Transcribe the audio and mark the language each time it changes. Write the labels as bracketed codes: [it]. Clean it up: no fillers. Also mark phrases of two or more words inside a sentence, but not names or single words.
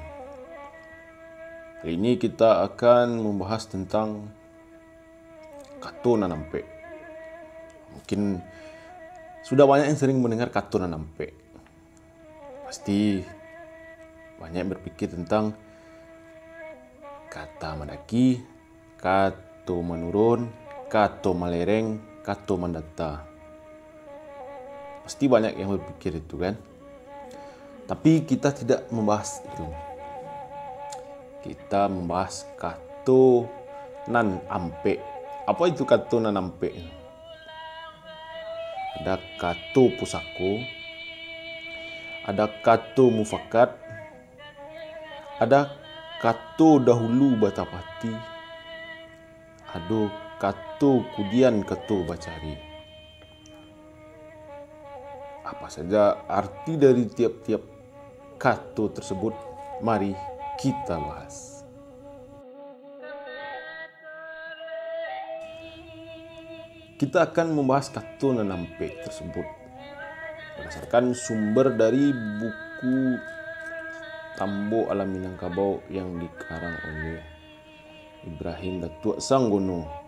[id] Kali ini kita akan membahas tentang [min] kato nanampe. [id] Mungkin sudah banyak yang sering mendengar [min] kato nanampe. [id] Pasti banyak yang berpikir tentang kata mendaki, [min] kato menurun, kato malereng, kato mendata. [id] Pasti banyak yang berpikir itu kan. Tapi kita tidak membahas itu. Kita membahas [min] kato nan ampe. [id] Apa itu [min] kato nan ampe? Ada kato pusako, ada kato mufakat, ada kato dahulu batapati, ada kato kudian kato bacari. [id] Apa saja arti dari tiap-tiap kato tersebut? Mari kita bahas. Kita akan membahas [min] kato nanampe [id] tersebut berdasarkan sumber dari buku Tambo Alam Minangkabau yang dikarang oleh Ibrahim Datuk Sanggono.